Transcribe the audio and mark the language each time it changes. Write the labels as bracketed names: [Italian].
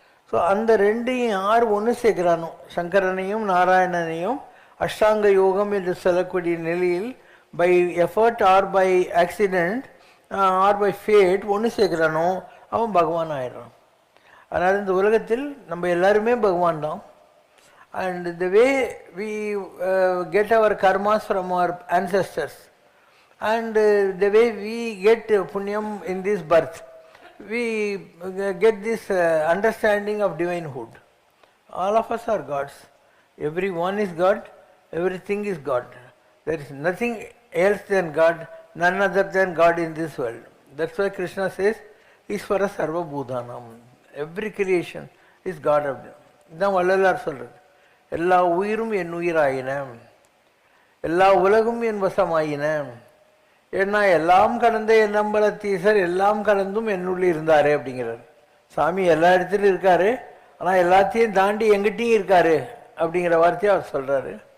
[Tamil] So அந்த ரெண்டையும் யார் ஒன்று சேர்க்கிறானோ, சங்கரனையும் நாராயணனையும் அஷ்டாங்க யோகம் என்று சொல்லக்கூடிய நிலையில் [English] by effort or by accident or by fate [Tamil] ஒன்று சேர்க்கிறானோ அவன் பகவான் ஆயிடுறான். அதனால் இந்த உலகத்தில் நம்ம எல்லாருமே பகவான் தான். [English] And the way we get our karmas from our ancestors and the way we get punyam in this birth, we get this understanding of divinehood. All of us are gods. Everyone is God, everything is God. There is nothing else than God, none other than God in this world. That's why Krishna says, [Sanskrit] Ishvara Sarva Bhutanam. [English] Every creation is God of them. [Tamil] இதான் வள்ளலார் சொல்கிறது. எல்லா உயிரும் என் உயிராயின, எல்லா உலகும் என் வசமாயின, ஏன்னா எல்லாம் கடந்த என் நம்பலத்தீசர் எல்லாம் கடந்தும் என்னுள்ளே இருந்தாரு அப்படிங்கிறார். சாமி எல்லா இடத்துலையும் இருக்காரு, ஆனால் எல்லாத்தையும் தாண்டி எங்கிட்டையும் இருக்காரு அப்படிங்கிற வார்த்தையை அவர் சொல்கிறாரு.